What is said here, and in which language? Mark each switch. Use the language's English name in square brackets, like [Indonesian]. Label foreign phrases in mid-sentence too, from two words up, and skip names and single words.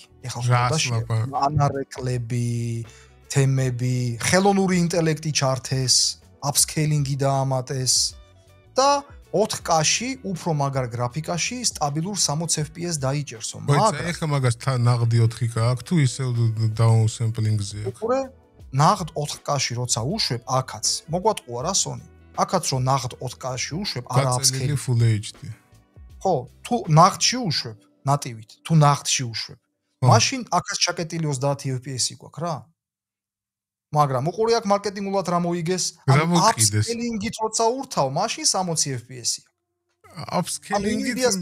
[Georgian] ეხლა ხოდა ანარეკლები, თემები, ხელოვნური ინტელექტი ჩართეს, upscaling-ი დაამატეს და 4K-ში უფრო მაგარ გრაფიკაში სტაბილურ 60 FPS დაიჭერსო. მაგრამ ეხლა მაგას ნაღდი 4K აქვს თუ ისე [English] down sampling- [Georgian] ზე? უკვე ნაღდ 4K-ში როცა უშვებ, აქაც მოგვატყუა რა Sony. აქაც რო ნაღდ 4K-ში უშვებ, არა upscaling [English] full HD. [Georgian] ხო, თუ ნაღდში უშვებ, ნატივით, თუ ნაღდში უშვებ. მაშინ აქაც ჩაკეტილი 30 FPS-ი გვაქვს რა. მაგრამ უყური აქ მარკეტინგულად რა მოიგეს? upscaling-ით როცა ურთავ, მაშინ 60 FPS-ია. upscaling-ით